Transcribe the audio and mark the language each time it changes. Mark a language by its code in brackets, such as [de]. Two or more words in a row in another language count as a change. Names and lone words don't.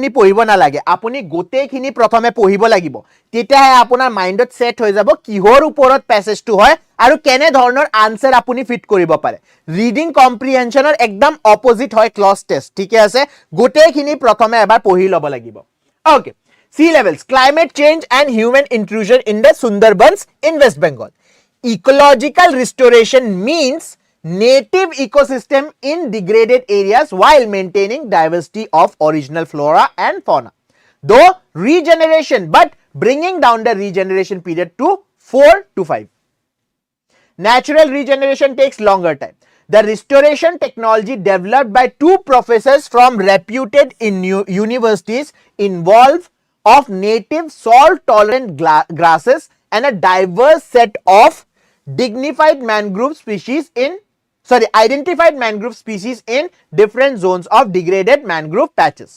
[as] পঢ়িব না লাগে আপুনি গোটেইখিনি প্ৰথমে পঢ়িব লাগিব তেতিয়াহে আপোনাৰ মাইন্ডত সেট হৈ যাব কিহৰ ওপৰত প্যাসেজটো হয় আৰু কেনে ধৰণৰ আনসাৰ আপুনি ফিট কৰিব পাৰে [en] reading comprehensionৰ [as] একদম অপোজিট হয় [en] cloze test [as] ঠিক আছে গোটেইখিনি প্ৰথমে এবাৰ পঢ়ি লব লাগিব ওকে [en] sea levels climate change and human intrusion in the Sundarbans in West Bengal ecological restoration means native ecosystem in degraded areas while maintaining diversity of original flora and fauna though regeneration but bringing down the regeneration period to 4 to 5 natural regeneration takes longer time the restoration technology developed by two professors from reputed universities involve of native salt tolerant grasses and a diverse set of dignified mangrove species in identified mangrove species in different zones of degraded mangrove patches.